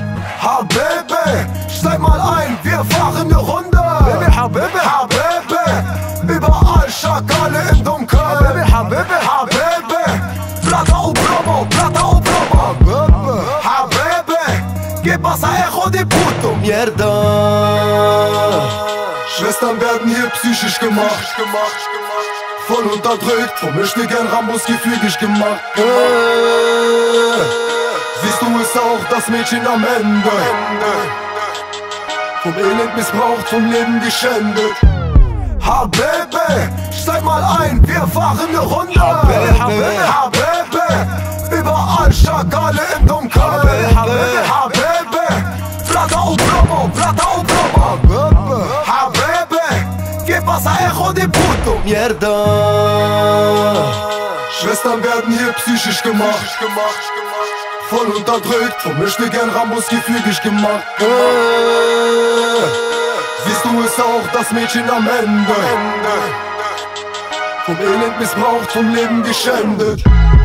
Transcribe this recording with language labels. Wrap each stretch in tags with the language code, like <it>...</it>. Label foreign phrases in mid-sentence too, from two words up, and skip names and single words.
<de>Habibi, steig mal ein, wir fahren eine Runde. Baby,</de> <ar>Habibi, Habibi,</ar> <de>überall Schakale im Dunkeln.</de> <ar>Habibi, Habibi, Habibi,</ar> <es>Plata o Plomo, Plata o Plomo. Habibi, ¿qué pasa, hijo de puto? Mierda.</es> <de>Schwestern werden hier psychisch gemacht, voll unterdrückt, vom Möchtegern Rambos gefügig gemacht. Siehst du es auch, das Mädchen am Ende, vom Elend missbraucht, vom Leben geschändet. Habibi, steig mal ein, wir fahren eine Runde.</de> <ar>Habibi, Habibi,</ar> <de>überall Schakale im Dunkeln.</de> <ar>Habibi, Habibi,</ar> <es>Plata o Plomo, Plata o Plomo. Habibi, ¿qué pasa, hijo de puto? Mierda.</es> <de>Schwestern werden hier psychisch gemacht, voll unterdrückt, vom Möchtegern Rambos gefügig gemacht. Siehst du es auch, das Mädchen am Ende, vom Elend missbraucht, vom Leben geschändet.</de>